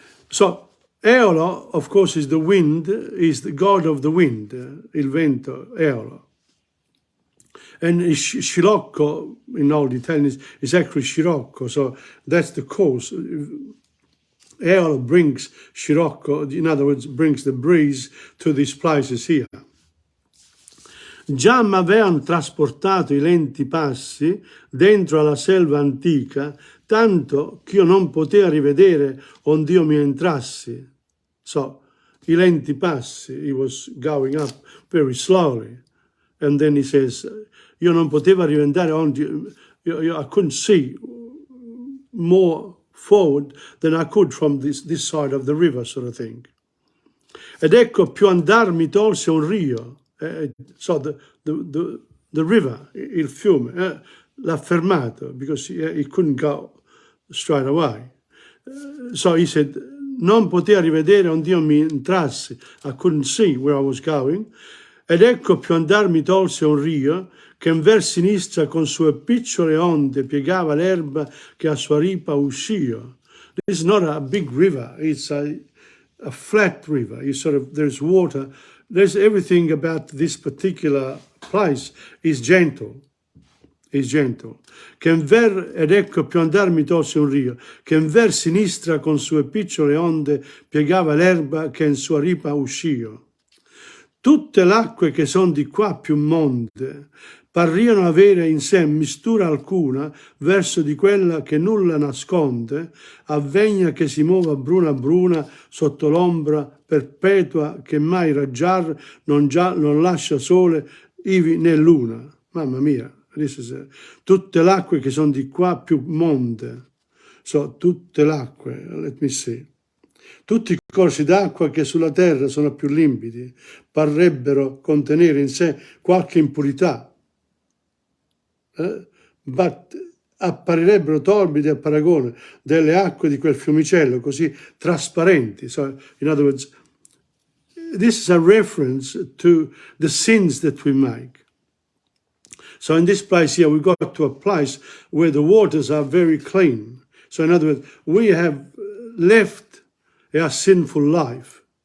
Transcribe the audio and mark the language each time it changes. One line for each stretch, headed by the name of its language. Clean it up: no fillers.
English: So Eolo, of course, is the wind, is the god of the wind,
Italian: il vento,
English: Eolo. And Scirocco, in old Italian, is actually Scirocco, so that's the cause. Eolo brings Scirocco, in other words, brings the breeze to these places here.
Italian: Già m'avevano trasportato i lenti passi dentro alla selva antica, tanto che io non potevo rivedere ond'io mi entrassi.
English: So,
Italian: i lenti passi,
English: he was going up very slowly. And then he says,
Italian: io non potevo rivedere
English: I couldn't see more forward than I could from this side of the river, sort of thing.
Italian: Ed ecco più andar mi tolse un rio.
English: So the river,
Italian: il fiume, l'ha fermato
English: because he couldn't go straight away. So he said,
Italian: non potevo rivedere ond'io mi entrassi.
English: I couldn't see where I was going.
Italian: Ed ecco più andar mi tolse un rio che in ver sinistra con sue piccole onde piegava l'erba che a sua ripa uscio.
English: This is not a big river, it's a flat river. There's water. There's everything about this particular place is gentle. Is gentle.
Italian: Che in ver, ed ecco più andar mi tolse un rio, che in ver sinistra con sue piccole onde piegava l'erba che in sua ripa uscio. Tutte l'acque che son di qua più monde parriano avere in sé mistura alcuna verso di quella che nulla nasconde, avvegna che si muova bruna bruna sotto l'ombra perpetua che mai raggiar non lascia sole ivi né luna. Mamma mia, tutte l'acque che sono di qua più monde. So, tutte l'acque,
English: let me see.
Italian: Tutti i corsi d'acqua che sulla terra sono più limpidi parrebbero contenere in sé qualche impurità, ma apparirebbero torbidi a paragone delle acque di quel fiumicello così trasparenti.
English: So, in other words, this is a reference to the sins that we make. So in this place here, we got to a place where the waters are very clean. So in other words, we have left our sinful life.